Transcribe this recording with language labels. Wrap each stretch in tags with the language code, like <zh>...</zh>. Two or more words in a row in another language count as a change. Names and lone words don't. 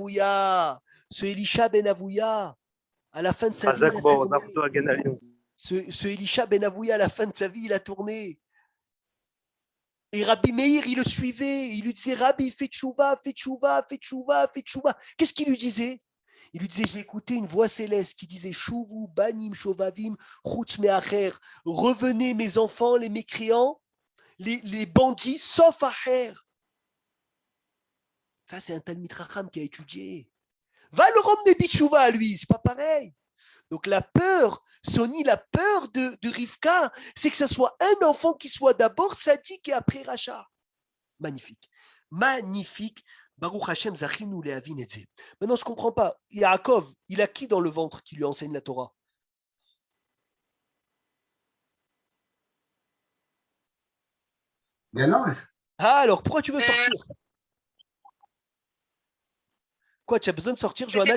<fr>Avouya. Ce Elisha Ben Avouya, à la fin de sa vie, il a tourné. Ce Elisha Ben Avouya, à la fin de sa vie, il a tourné. Et Rabbi Meir, il le suivait. Il lui disait, Rabbi, fais tchouva, fais tchouva, fais tchouva, fais tchouva. Qu'est-ce qu'il lui disait? Il lui disait, j'ai écouté une voix céleste qui disait,</fr> <he>שובו, בנים, שובבים, חוץ מאחר.</he> <fr>Revenez, mes enfants, les mécréants, les bandits, sauf Acher. Ça, c'est un</fr> <he>תלמיד חכם</he> <fr>qui a étudié. Va le ramener bitchouva à lui, c'est pas pareil. Donc la peur, Sony, la peur de Rivka, c'est que ce soit un enfant qui soit d'abord tzaddik et après rachat. Magnifique. Magnifique.</fr> <he>ברוך השם זכינו להבין את זה.</he> <fr>Maintenant, je ne comprends pas. Yaakov, il a qui dans le ventre qui lui enseigne la Torah? Il y a l'ange. Ah, alors pourquoi tu veux sortir? Quoi, tu as besoin de sortir, Johanna?</fr>